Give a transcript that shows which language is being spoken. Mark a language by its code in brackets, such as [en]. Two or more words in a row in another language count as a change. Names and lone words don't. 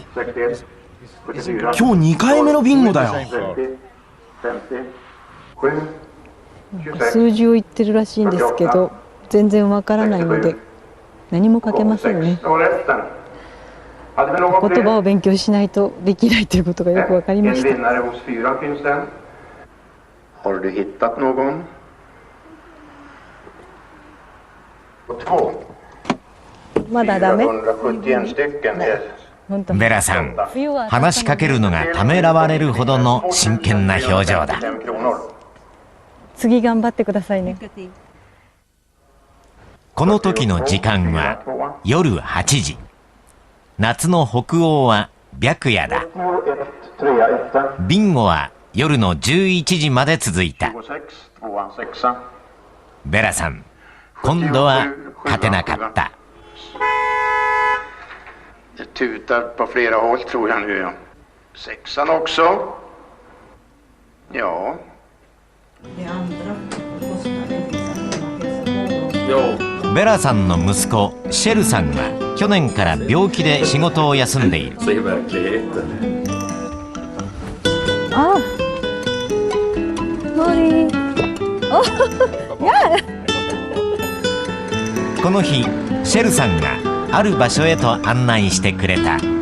[ja] 今日2回目のビンゴだよ。数字を言ってるらしいんですけど、全然わからないので何も書けませんね。言葉を勉強しないとできないということがよくわかりました。 [sv] Har du hittat någon? [ja] まだダメ。ベラさん、話しかけるのがためらわれるほどの真剣な表情だ。次頑張ってくださいね。この時の時間は夜8時。夏の北欧は白夜だ。ビンゴは夜の11時まで続いた。ベラさん、今度は勝てなかった。 [sv] Det tutar på flera håll tror jag nu. Sexan också. Ja. Ja. [ja] ベラさんの息子シェルさんは去年から病気で仕事を休んでいる。ああ、この日シェルさんがある場所へと案内してくれた。